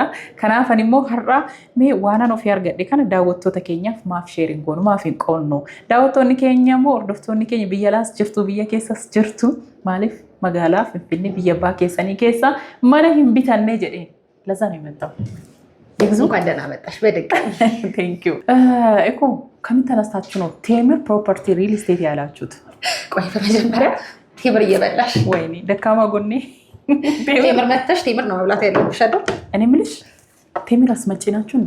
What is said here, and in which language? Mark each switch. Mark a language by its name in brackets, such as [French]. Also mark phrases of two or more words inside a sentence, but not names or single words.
[Oromo] Kanaaf ani immoo har'a mee waanan ofii argadhe kana daawwattoota keenyaaf maaf sheeriin goonu maaf hin qoonnu daawwattoonni keenya immoo hordoftoonni keenya biyya alaas jirtu biyya keessas jirtu maaliif magaalaa Finfinnee biyya abbaa keessanii keessa mana hin bitannee jedheen lazaan himattamu. [Amharic] እንኳን ደህና መጣሽ በድጋሚ [English] thank you [Amharic] እኮ ከምን ተነስታችሁ ነው ቴምር ፕሮፐርቲ ሪል ስቴት ያላችሁት? ቆይ በመጀመሪያ ቴምር እየበላሽ ወይኔ ደካማ ጎኔ ቴምር መተሽ ቴምር ነው መብላት ያለብሽ አይደል? እኔ የምልሽ ቴምር አስመጪ ናችሁ እንዴ?